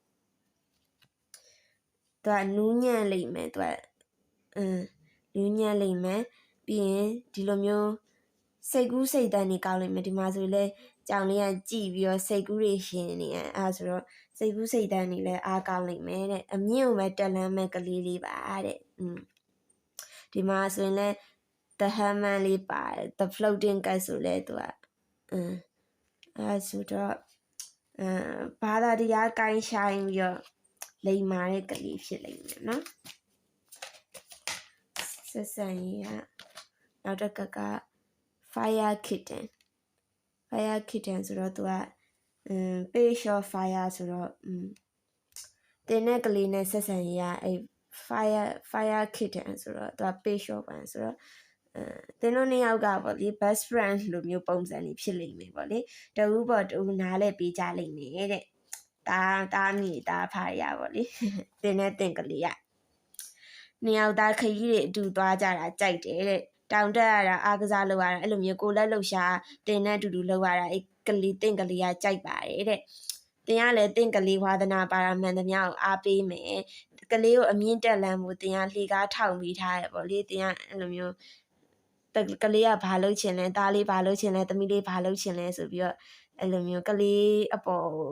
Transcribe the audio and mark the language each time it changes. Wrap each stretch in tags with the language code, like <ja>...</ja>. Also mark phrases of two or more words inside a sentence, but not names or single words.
<my>သူကနူးညံ့လိမ့်မယ်သူကနူးညံ့လိမ့်မယ်ပြီးရင်ဒီလိုမျိုးစိတ်ကူးစိတ်တန်းနေကောင်းလိမ့်မယ်ဒီမှာဆို လဲကြောင်လေးကကြည်ပြီးတော့စိတ်ကူးတွေရှင်နေအဲဆိုတော့စိတ်ကူးစိတ်တန်းနေလဲအားကောင်းလိမ့်မယ်တဲ့အမြင့်ကိုပဲတက်လန်းမဲ့ကလေးလေးပါတဲ့ဒီမှာဆိုရင်လဲ</my> <en>the hammer</en> <my>လေးပါတယ်</my> <en>the floating cat</en> <my>ဆိုလဲသူကအဲဆိုတော့ဘာသာတရားကိုင်းဆိုင်ပြီးတော့လိမ်မာတဲ့ကလေးဖြစ်လိမ့်မယ်နော် ဆက်ဆံရေးကနောက်တစ်ခါက</my> <en>fire kitten</en> <my>ဆိုတော့သူက</my> <en>page of fire</en> <my>ဆိုတော့တင်းတဲ့ကလေးနဲ့ဆက်ဆံရေးကအဲ</my> <en>fire kitten</en> <my>ဆိုတော့သူက</my> <en>page of</en> <my>ပါဆိုတော့တင်းတို့နှစ်ယောက်ကပေါ့လေ</my> <en>best friend</en> <my>လိုမျိုးပုံစံလေးဖြစ်လိမ့်မယ်ပေါ့လေတဦးပေါ်တဦးနားလဲပေးကြလိမ့်မယ်တဲ့တားမိတားဖားရပေါ့လေတင်းနဲ့တင်းကလေးကနှစ်ယောက်သား ခရီးတွေအတူသွားကြတာကြိုက်တယ်တဲ့တောင်တက်ရတာအားကစားလုပ်ရတာအဲ့လိုမျိုးကိုလက်လှုပ်ရှားတင်းနဲ့အတူတူလုပ်ရတာအဲ့ကလေးတင်းကလေးကကြိုက်ပါတယ်တဲ့တင်းကလည်းတင်းကလေးဝါသနာပါရမှန်သမျှကိုအားပေးမယ်ကလေးကိုအမြင့်တက်လမ်းမှုတင်းကလှေကားထောင်ပြီးထားရပေါ့လေတင်းကအဲ့လိုမျိုးကလေးကဘာလုပ်ချင်လဲသားလေးဘာလုပ်ချင်လဲသမီးလေးဘာလုပ်ချင်လဲဆိုပြီးတော့အဲ့လိုမျိုးကလေးအပေါ်</my>